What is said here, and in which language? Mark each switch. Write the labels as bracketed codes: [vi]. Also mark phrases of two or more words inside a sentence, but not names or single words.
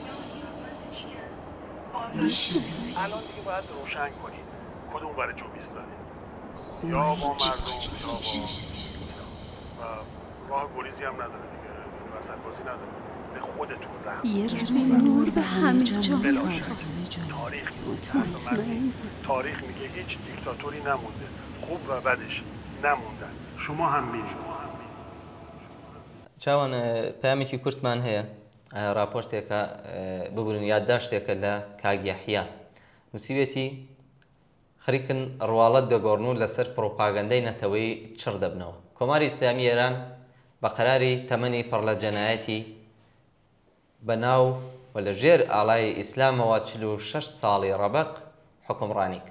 [fa] الان دیگه باید روشن کنید کدوم برای جو بیستانید یا با مردم یا با راه گریزی هم نداره دیگه وسط بازی نداره. به خودتون رحم. یه روز نور به همه جا تاریخ میگه هیچ دیکتاتوری نمونده. خوب و بدش نموندن. شما هم میرید. [ckb] چاوان پامێکی کورتمان هەیە راپۆرتێکە ببورن یادداشتێکە لە کاک یەحیا نووسیوێتی خەریکن ڕواڵەت دەگۆڕن و لەسەر پرۆپاگەندەی نەتەوەی چڕ دەبنەوە. کۆماری ئیسلامی ئێران بە قەراری تەمەنی پڕ لە جەنایەتی بەناو و لە ژێر ئاڵای ئیسلامەوە 46 ساڵی ڕەبەق حکومڕانی کرد.